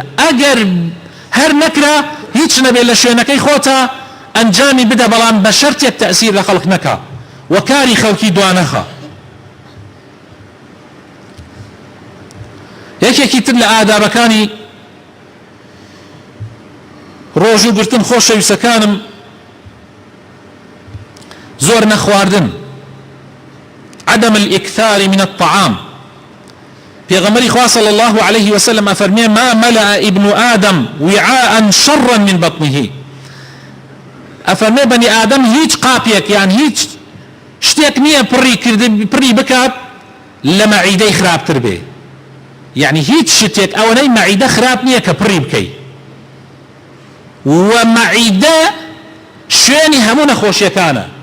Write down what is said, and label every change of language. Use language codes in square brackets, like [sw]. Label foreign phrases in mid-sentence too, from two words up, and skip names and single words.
[ckb] ئەگەر هەر نەکرا هیچ نەبێ لە شوێنەکەی خۆتە ئەنجامی بدە، بەڵام بە شەرتێک تەئسیر لە خەڵک نەکا و کاری خەڵکی دوانەخە. یەکێکی تر لە ئادابەکانی ڕۆژوگرتن خۆشەویستەکانم زۆر نەخواردن، [ar] عدم الإكثار من الطعام. [ckb] پێغەمبەری خوا [ar] صلی الله عليه وسلم ئەفەرمێ ما ملأ ابن آدم وعاء شرا من بطنه. [ckb] ئەفەرمێ بەنی ئادەم هیچ قاپێک یان هیچ شتێک نییە پڕی بکات لە مەعیدەی خراپتر بێ، یعنی هیچ شتێک ئەوەنەی مەعیدە خراپ نییە کە پڕی بکەی. و مەعیدە شوێنی هەموو نەخۆشیەکانە.